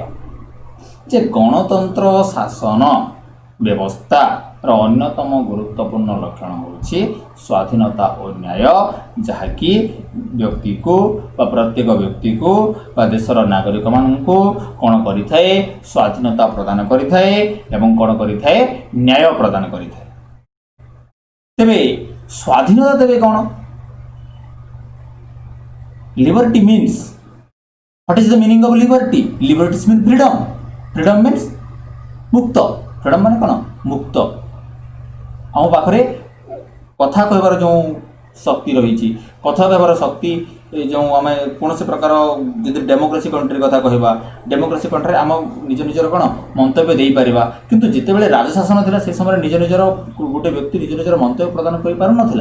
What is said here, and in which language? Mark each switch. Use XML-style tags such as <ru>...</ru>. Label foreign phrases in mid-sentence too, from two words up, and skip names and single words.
<or>ଯେ ଗଣତନ୍ତ୍ର ଶାସନ ବ୍ୟବସ୍ଥାର ଅନ୍ୟତମ ଗୁରୁତ୍ୱପୂର୍ଣ୍ଣ ଲକ୍ଷଣ ହେଉଛି ସ୍ୱାଧୀନତା ଓ ନ୍ୟାୟ, ଯାହାକି ବ୍ୟକ୍ତିକୁ ବା ପ୍ରତ୍ୟେକ ବ୍ୟକ୍ତିକୁ ବା ଦେଶର ନାଗରିକମାନଙ୍କୁ କ'ଣ କରିଥାଏ ସ୍ୱାଧୀନତା ପ୍ରଦାନ କରିଥାଏ ଏବଂ କ'ଣ କରିଥାଏ ନ୍ୟାୟ ପ୍ରଦାନ କରିଥାଏ। ତେବେ ସ୍ୱାଧୀନତା ତେବେ କ'ଣ?</or> <en>Liberty means, what is the meaning of liberty? Liberty means freedom. Freedom means</en> <or>ମୁକ୍ତ। freedom ମାନେ କ'ଣ ମୁକ୍ତ। ଆମ ପାଖରେ କଥା କହିବାର ଯେଉଁ ଶକ୍ତି ରହିଛି କଥା କହିବାର ଶକ୍ତି ଯେଉଁ ଆମେ କୌଣସି ପ୍ରକାର ଯଦି</or> <en>democracy country</en> <or>କଥା କହିବା</or> <en>democracy countryରେ</en> <or>ଆମ ନିଜର କ'ଣ ମନ୍ତବ୍ୟ ଦେଇପାରିବା। କିନ୍ତୁ ଯେତେବେଳେ ରାଜଶାସନ ଥିଲା ସେ ସମୟରେ ନିଜର ଗୋଟେ ବ୍ୟକ୍ତି ନିଜର ମନ୍ତବ୍ୟ ପ୍ରଦାନ କରିପାରୁନଥିଲା।</or>